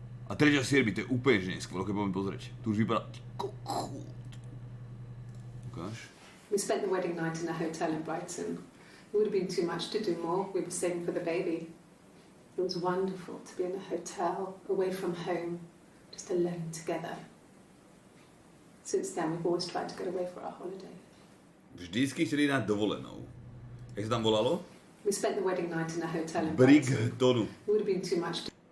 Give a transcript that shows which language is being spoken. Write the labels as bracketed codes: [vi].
[sk] A tretia sierby, to je úplne že neskôr, ok, poďme pozrieť. Tu už vypadá... Ukáž. [en] We spent the wedding night in a hotel in Brighton. would have been too much to do more. We were saving for the baby. It was wonderful to be in a hotel, away from home, just alone together. Since then, we've always tried to get away for our holiday. [cs] Vždycky chtěli jít na dovolenou. Jak se tam volalo? [en] We spent the wedding night in a hotel in Brighton. [cs] Brightonu. [en] It would have been too much to...